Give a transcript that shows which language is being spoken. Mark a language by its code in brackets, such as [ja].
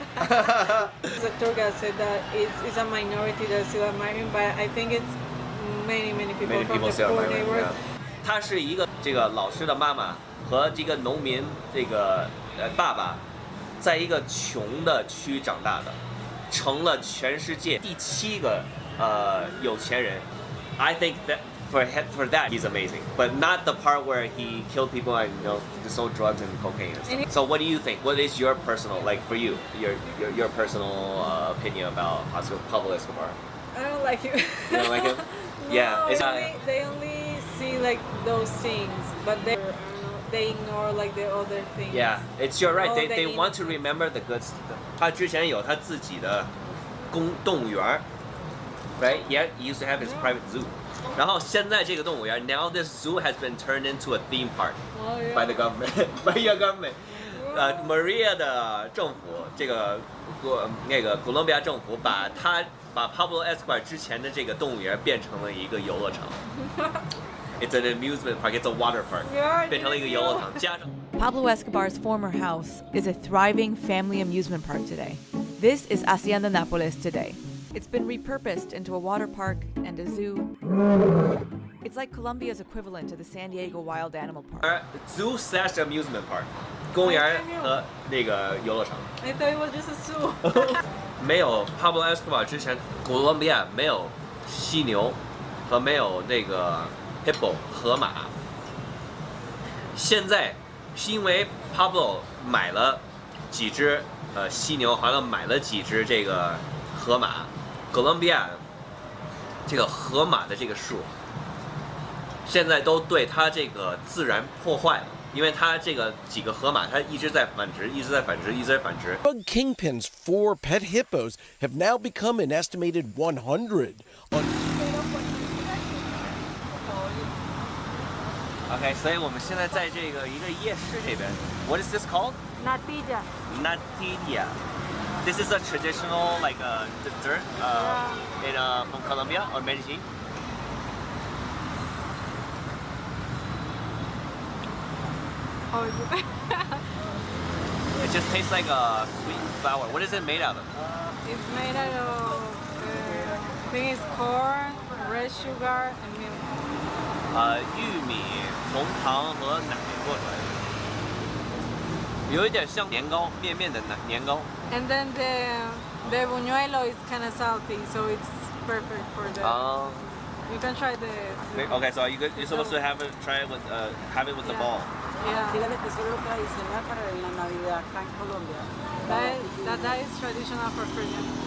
[en] The tour guide said that it's a minority that still admire him, but I think it's many people from the still poor admire him, neighborhoods. [zh] 他是一个这个老师的妈妈和这个农民这个爸爸，在一个穷的区长大的。成了全世界第7个有钱人。 [en] I think that for that he's amazing, but not the part where he killed people and sold drugs and cocaine and stuff. So what do you think? What is your personal for you? Your personal opinion about Pablo Escobar? I don't like him. You don't like him? No, Yeah. They only see like those things, but they ignore like the other things. Yeah, you're right. They want to remember the good stuff. [zh] 他之前有他自己的动物园 right? [en] Yeah, he used to have his private zoo. [zh] 然后现在这个动物园 [en] now this zoo has been turned into a theme park by the government, by your government. [zh] Maria 的政府，这个那个哥伦比亚政府把Pablo Escobar 之前的这个动物园变成了一个游乐场。 [en] It's an amusement park. It's a water park. [zh] 变成了一个游乐场。 [en] Pablo Escobar's former house is a thriving family amusement park today. This is Hacienda Nápoles today. It's been repurposed into a water park and a zoo. It's like Colombia's equivalent to the San Diego Wild Animal Park. Zoo/amusement park， [zh] 公园和那个游乐场。 [en] I thought it was just a zoo. [zh] 没有 Pablo Escobar 之前，哥伦比亚没有犀牛和没有那个 hippo 河马。现在是因为 Pablo 买了几只犀牛，好像买了几只这个河马，哥伦比亚这个河马的这个数，现在都对它这个自然破坏了。因为它这个几个河马，它一直在繁殖，一直在繁殖，一直在繁殖。 [en] Drug kingpins for pet hippos have now become an estimated 100. [zh] OK， 所以我们现在在这个一个夜市这边。 [en] What is this called? Natilla. Natilla. This is a traditional like dessert in from Colombia or Medellin. Oh, is it? It just tastes like a sweet flour. What is it made out of? It's made out of, I think it's corn, red sugar, and milk. [zh] 玉米、红糖和奶做出来的，有一点像年糕，面的年糕。 [en] And then the buñuelo is kind of salty, so it's perfect for the. You can try the. Okay, so you're supposed to have it have it with the ball. Yeah. [es] Fíjate que eso es lo tradicional para la Navidad acá en Colombia. [en] That is traditional for Christmas.